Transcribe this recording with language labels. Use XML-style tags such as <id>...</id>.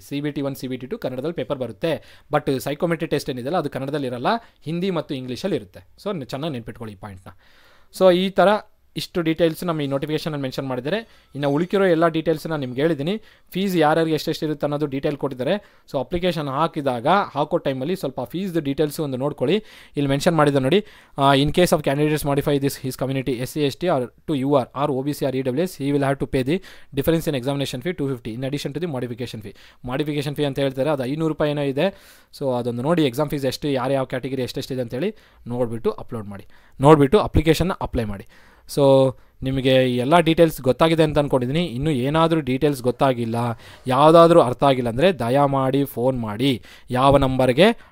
<kn>CBT1, CBT2 ಕನ್ನಡದಲ್ಲಿ paper ಬರುತ್ತೆ. But ಸೈಕೋಮೆಟ್ರಿ test ಏನಿದೆಯಲ್ಲ ಅದು ಕನ್ನಡದಲ್ಲಿ ಇರಲ್ಲ, ಹಿಂದಿ ಮತ್ತು ಇಂಗ್ಲೀಷಲ್ಲಿ ಇರುತ್ತೆ. ಸೊ ಚೆನ್ನಾಗಿ ನೆನ್ಪಿಟ್ಕೊಳ್ಳಿ ಈ ಪಾಯಿಂಟ್ನ. ಸೊ ಈ ಥರ ಇಷ್ಟು ಡೀಟೇಲ್ಸ್ ನಮ್ಮ ಈ ನೋಟಿಫಿಕೇಷನಲ್ಲಿ ಮೆನ್ಷನ್ ಮಾಡಿದ್ದಾರೆ. ಇನ್ನು ಉಳಿಕಿರೋ ಎಲ್ಲ ಡೀಟೇಲ್ಸನ್ನ ನಿಮ್ಗೆ ಹೇಳಿದ್ದೀನಿ. ಫೀಸ್ ಯಾರ್ಯಾರಿಗೆ ಎಷ್ಟೆಷ್ಟು ಇರುತ್ತೆ ಅನ್ನೋದು ಡೀಟೇಲ್ ಕೊಟ್ಟಿದ್ದಾರೆ. ಸೊ ಅಪ್ಲಿಕೇಶನ್ ಹಾಕೋ ಟೈಮಲ್ಲಿ ಸ್ವಲ್ಪ ಫೀಸ್ದು ಡೀಟೇಲ್ಸು ಒಂದು ನೋಡ್ಕೊಳ್ಳಿ. ಇಲ್ಲಿ ಮೆನ್ಷನ್ ಮಾಡಿದ್ದಾರೆ ನೋಡಿ,</kn> <en>in case of candidates modify his community SC, ST to UR or OBC or EWS, he will have to pay the difference in examination fee 250 in addition to the modification fee</en> <kn>ಅಂತ ಹೇಳ್ತಾರೆ. ಅದು 500 ರೂಪಾಯಿ ಏನೋ ಇದೆ. So ಅದೊಂದು ನೋಡಿ, exam fees ಎಷ್ಟು, ಯಾವ ಕ್ಯಾಟಗರಿ ಎಷ್ಟೆಷ್ಟಿದೆ ಅಂತೇಳಿ ನೋಡಿಬಿಟ್ಟು ಅಪ್ಲೋಡ್ ಮಾಡಿ, ನೋಡಿಬಿಟ್ಟು ಅಪ್ಲಿಕೇಶನ್ನ ಅಪ್ಲೈ ಮಾಡಿ. ಸೊ ನಿಮಗೆ ಎಲ್ಲ ಡೀಟೇಲ್ಸ್ ಗೊತ್ತಾಗಿದೆ ಅಂತ ಅಂದ್ಕೊಂಡಿದ್ದೀನಿ. ಇನ್ನೂ ಏನಾದರೂ ಡೀಟೇಲ್ಸ್ ಗೊತ್ತಾಗಿಲ್ಲ, ಯಾವುದಾದ್ರೂ ಅರ್ಥ ಆಗಿಲ್ಲ ಅಂದರೆ ದಯಮಾಡಿ ಫೋನ್ ಮಾಡಿ. ಯಾವ ನಂಬರ್ಗೆ?</kn>